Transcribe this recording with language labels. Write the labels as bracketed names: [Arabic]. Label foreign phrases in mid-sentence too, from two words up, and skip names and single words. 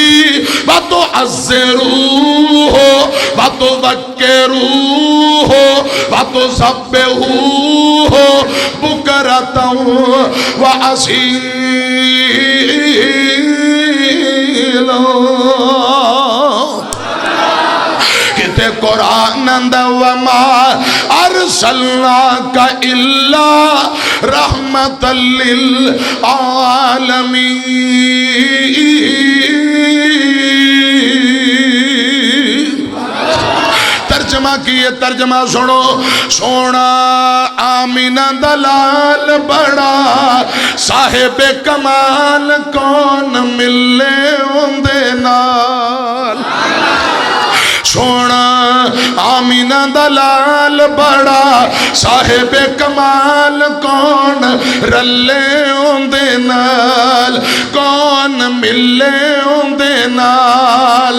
[Arabic] وَتُعَزِّرُوهُ وَتُذَكِّرُوهُ وَتُسَبِّحُوهُ بُكْرَةً وَأَصِيلًا. [Punjabi] کتے قرآن اندہ [Arabic] وَمَا أَرْسَلْنَاكَ إِلَّا رَحْمَةً لِلْعَالَمِينَ. [Punjabi] ترجمہ کیے ترجمہ سنو. سونا آمینہ دلال بڑا صاحب کمال کون ملے اندے نال. سونا آمینہ دلال بڑا صاحب کمال کون رلے اندے نال کون ملے اندے نال.